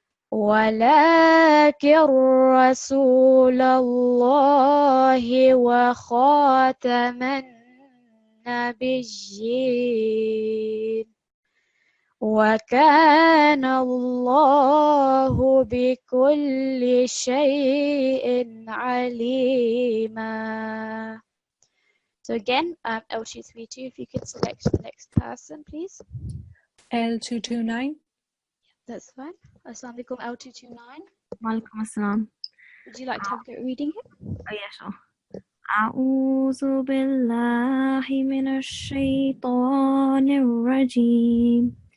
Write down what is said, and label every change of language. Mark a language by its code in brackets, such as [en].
[ar] ولكن رسول الله وخاتم النبيين وكان الله بكل شيء عليما. [en] So again, L232, if you could select the next person, please. L229. That's fine. Assalamu alaikum L229. Walaikum assalam. Would you like to have a go at reading it? Oh, yeah, sure. [ar] أعوذ بالله من الشيطان الرجيم